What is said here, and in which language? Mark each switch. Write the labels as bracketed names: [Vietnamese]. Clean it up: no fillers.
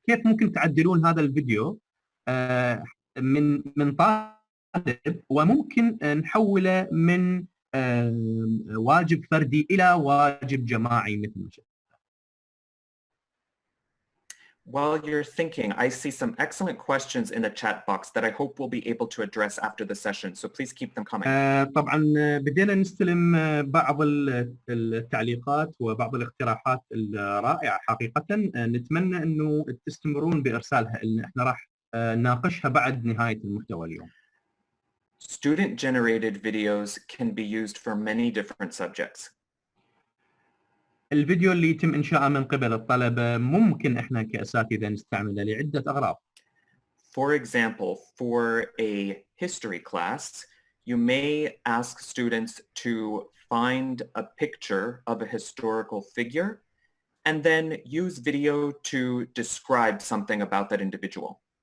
[Arabic] كيف ممكن تعدلون هذا الفيديو من طالب وممكن نحوله من واجب فردي إلى واجب جماعي مثل ما شفنا. [English] While you're thinking, I see some excellent questions in the chat box that I hope we'll be able to address after the session, so please keep them coming. [Arabic] طبعا بدينا نستلم بعض التعليقات وبعض الاقتراحات الرائعة حقيقة، نتمنى انه تستمرون بارسالها لنا، احنا راح نناقشها بعد نهاية المحتوى اليوم. [English] Student-generated videos can be used for many different subjects. [Arabic] الفيديو اللي يتم إنشاءه من قبل الطلبة ممكن إحنا كأساتذة نستعمله لعدة أغراض. [English] For example, for a history class, you may ask students to find a picture of a historical figure and then use video to describe something about that individual.